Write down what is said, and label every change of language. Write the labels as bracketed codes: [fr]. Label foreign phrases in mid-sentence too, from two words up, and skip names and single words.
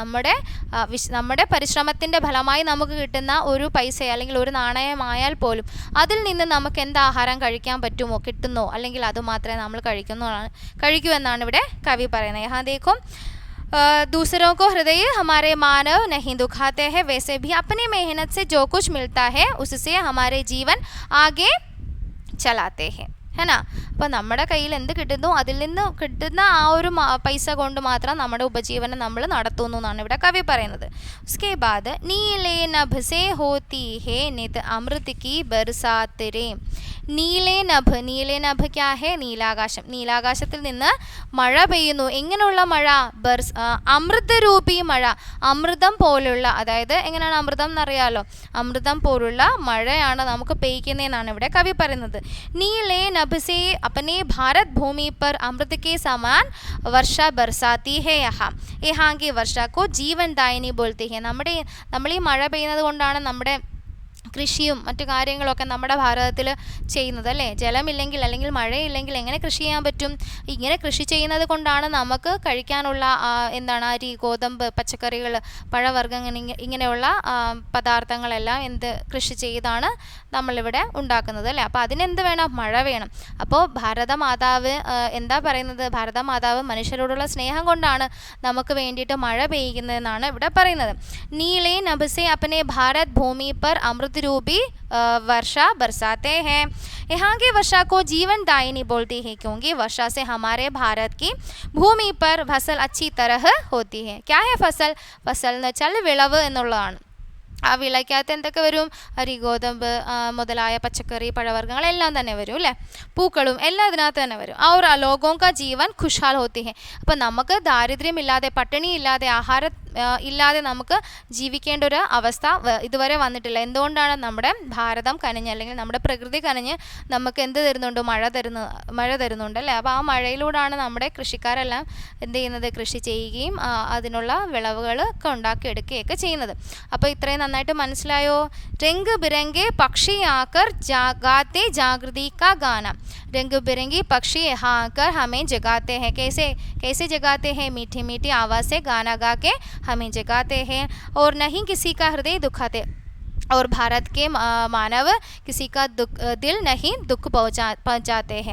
[ml] നമ്മുടെ പരിശ്രമത്തിൻ്റെ ഫലമായി നമുക്ക് കിട്ടുന്ന ഒരു പൈസ അല്ലെങ്കിൽ ഒരു നാണയമായാൽ പോലും അതിൽ നിന്ന് നമുക്ക് എന്ത് ആഹാരം കഴിക്കാൻ പറ്റുമോ, കിട്ടുന്നോ, അല്ലെങ്കിൽ അത് മാത്രമേ നമ്മൾ കഴിക്കൂ എന്നാണ് ഇവിടെ കവി പറയുന്നത്. [hi] यहाँ देखो दूसरों को हृदय हमारे मानव नहीं दुखाते हैं, वैसे भी अपनी मेहनत से जो कुछ मिलता है उससे हमारे जीवन आगे चलाते हैं, है ना. [ml] അപ്പോൾ നമ്മുടെ കയ്യിൽ എന്ത് കിട്ടുന്നു അതിൽ നിന്ന് കിട്ടുന്ന ആ ഒരു പൈസ കൊണ്ട് മാത്രം നമ്മുടെ ഉപജീവനം നമ്മൾ നടത്തുന്നു എന്നാണ് ഇവിടെ കവി പറയുന്നത്. [hi] उसके बाद नीले नभ से होती है नित अमृत की बरसात रे. नीले नभ, नीले नभ क्या है? നീലാകാശം. [ml] നീലാകാശത്തിൽ നിന്ന് മഴ പെയ്യുന്നു. എങ്ങനെയുള്ള മഴ? അമൃതരൂപി മഴ, അമൃതം പോലുള്ള, അതായത് എങ്ങനെയാണ് അമൃതം എന്നറിയാലോ, അമൃതം പോലുള്ള മഴയാണ് നമുക്ക് പെയ്യുന്നതെന്നാണ് ഇവിടെ കവി പറയുന്നത്. [hi] नीले नभ से अपने भारत भूमि पर अमृत के समान वर्षा बरसाती है यहाँ की वर्षा को जीवन दायिनी बोलते हैं. [ml] നമ്മൾ ഈ മഴ പെയ്യുന്നത് കൊണ്ടാണ് നമ്മുടെ കൃഷിയും മറ്റു കാര്യങ്ങളൊക്കെ നമ്മുടെ ഭാരതത്തിൽ ചെയ്യുന്നത് അല്ലേ. ജലമില്ലെങ്കിൽ അല്ലെങ്കിൽ മഴയില്ലെങ്കിൽ എങ്ങനെ കൃഷി ചെയ്യാൻ പറ്റും? ഇങ്ങനെ കൃഷി ചെയ്യുന്നത് കൊണ്ടാണ് നമുക്ക് കഴിക്കാനുള്ള എന്താണ് അരി, ഗോതമ്പ്, പച്ചക്കറികൾ, പഴവർഗ്ഗങ്ങൾ ഇങ്ങനെയുള്ള പദാർത്ഥങ്ങളെല്ലാം കൃഷി ചെയ്താണ് നമ്മളിവിടെ ഉണ്ടാക്കുന്നത് അല്ലേ. അപ്പോൾ അതിനെന്ത് വേണം? മഴ വേണം. അപ്പോൾ ഭാരതമാതാവ് എന്താ പറയുന്നത്? ഭാരതമാതാവ് മനുഷ്യരോടുള്ള സ്നേഹം കൊണ്ടാണ് നമുക്ക് വേണ്ടിയിട്ട് മഴ പെയ്യുന്നതെന്നാണ് ഇവിടെ പറയുന്നത്. [hi] नीले नभ से अपने भारत भूमि पर अमृत रूपी वर्षा बरसाते हैं. यहाँ की वर्षा को जीवन दायिनी बोलती है क्योंकि वर्षा से हमारे भारत की भूमि पर फसल अच्छी तरह होती है. क्या है फसल? [ml] फसल എന്ന് വെച്ചാൽ വിളവ് എന്നുള്ളതാണ്. ആ വിളയ്ക്കകത്ത് എന്തൊക്കെ വരും? അരി, ഗോതമ്പ് മുതലായ പച്ചക്കറി, പഴവർഗ്ഗങ്ങൾ എല്ലാം തന്നെ വരും അല്ലേ. പൂക്കളും എല്ലാം ഇതിനകത്ത് തന്നെ വരും. [hi] और लोगों का जीवन खुशहाल होती है. [ml] അപ്പം നമുക്ക് ദാരിദ്ര്യമില്ലാതെ, പട്ടിണിയില്ലാതെ, ആഹാരം ഇല്ലാതെ നമുക്ക് ജീവിക്കേണ്ട ഒരു അവസ്ഥ ഇതുവരെ വന്നിട്ടില്ല. എന്തുകൊണ്ടാണ്? നമ്മുടെ ഭാരതം കനിഞ്ഞ് അല്ലെങ്കിൽ നമ്മുടെ പ്രകൃതി കനിഞ്ഞ് നമുക്ക് എന്ത് തരുന്നുണ്ട്? മഴ തരുന്നുണ്ട് അല്ലേ. അപ്പോൾ ആ മഴയിലൂടെയാണ് നമ്മുടെ കൃഷിക്കാരെല്ലാം എന്ത് ചെയ്യുന്നത്? കൃഷി ചെയ്യുകയും അതിനുള്ള വിളവുകൾ ഒക്കെ ഉണ്ടാക്കിയെടുക്കുകയൊക്കെ ചെയ്യുന്നത്. അപ്പോൾ ഇത്രയും നന്നായിട്ട് മനസ്സിലായോ? [hi] रंग बिरंगे पक्षी आकर जगाते जागृति का गाना. रंग बिरंगी पक्षी यहाँ आकर हमें जगाते हैं. कैसे जगाते हैं? मीठी मीठी आवाज़ से गाना गा के हमें जगाते हैं और नहीं किसी का हृदय दुखाते. और भारत के मानव किसी का दिल नहीं दुख पहुँचाते हैं.